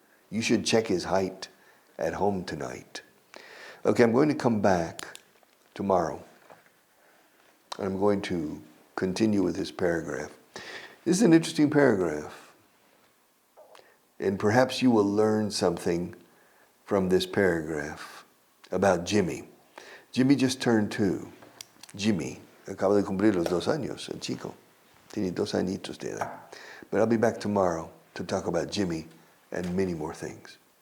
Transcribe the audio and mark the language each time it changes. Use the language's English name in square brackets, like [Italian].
[English] You should check his height at home tonight. Okay, I'm going to come back tomorrow. And I'm going to continue with this paragraph. This is an interesting paragraph. And perhaps you will learn something from this paragraph about Jimmy. Jimmy just turned 2. [Spanish] Jimmy acaba de cumplir los 2 años, el chico. Tiene 2 añitos de edad. [English] But I'll be back tomorrow to talk about Jimmy and many more things.